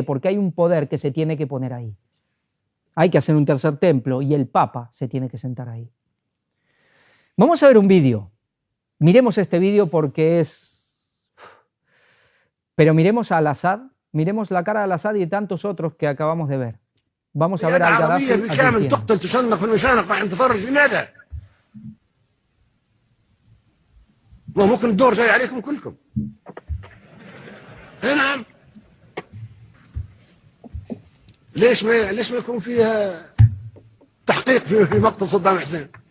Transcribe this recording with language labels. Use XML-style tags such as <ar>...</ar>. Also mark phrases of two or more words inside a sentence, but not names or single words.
<es>Porque hay un poder que se tiene que poner ahí. Hay que hacer un tercer templo y el Papa se tiene que sentar ahí. Vamos a ver un vídeo. Miremos este vídeo porque Pero miremos a Al-Assad, miremos la cara de Al-Assad y de tantos otros que acabamos de ver. Vamos a ver al Gaddafi.</es> <ar>ممكن الدور جاي عليكم كلكم. نعم. ليش ما يكون فيها تحقيق في مقتل صدام حسين؟</ar>